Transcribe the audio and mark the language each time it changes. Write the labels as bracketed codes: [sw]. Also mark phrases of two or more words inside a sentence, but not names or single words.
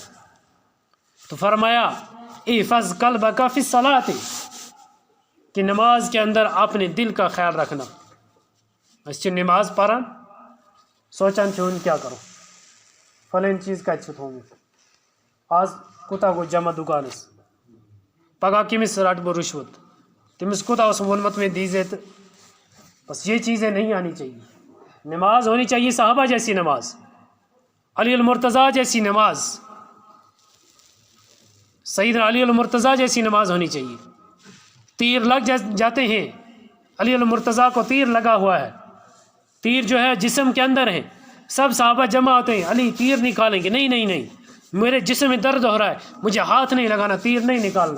[ur] تو فرمایا [ar] احفظ قلبک فی الصلاۃ، [ur] کہ نماز کے اندر اپنے دل کا خیال رکھنا. اچھی نماز پڑھا [ks] سوچان چھون کیا کرو فلان چیز کا اچھت ہوں گے آج کوتا گو جمع دکانس پگہ کمس رٹ بہ رشوت تمس کوتا اس وونمت میں دیزے. [ur] بس یہ چیزیں نہیں آنی چاہیے. نماز ہونی چاہیے صحابہ جیسی نماز، علی المرتضیٰ جیسی نماز، سیدنا علی المرتضیٰ جیسی نماز ہونی چاہیے. تیر لگ جاتے ہیں، علی المرتضیٰ کو تیر لگا ہوا ہے، تیر جو ہے جسم کے اندر ہے، سب صحابہ جمع ہوتے ہیں علی تیر نکالیں گے، نہیں نہیں نہیں میرے جسم میں درد ہو رہا ہے مجھے ہاتھ نہیں لگانا، تیر نہیں نکالنا.